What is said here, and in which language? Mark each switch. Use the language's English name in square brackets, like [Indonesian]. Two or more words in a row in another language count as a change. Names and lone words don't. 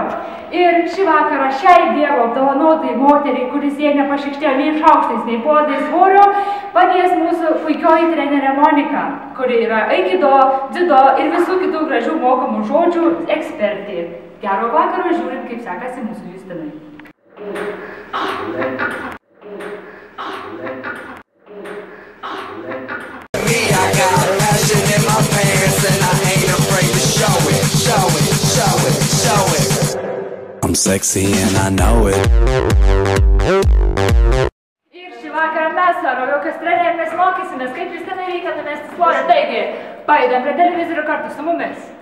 [Lithuanian] Ir šį vakarą šiai dievo apdovanotai moteriai, kuris jie nepašikštėjo nei šaukštais, nei puodais svorio, padės mūsų puikioji trenerė Monika, kuri yra aikido, dziudo ir visų kitų gražių mokamų žodžių ekspertė. Gero vakaro, žiūrint, kaip sekasi mūsų Justinai. [English] I'm sexy and I know it. [Lithuanian] Ir šį vakarą mes su Aroviukas trenerėmis mokysimės, kaip Justinai reikia numesti svorį. Taigi, pajudam prie televizorių kartu su mumis.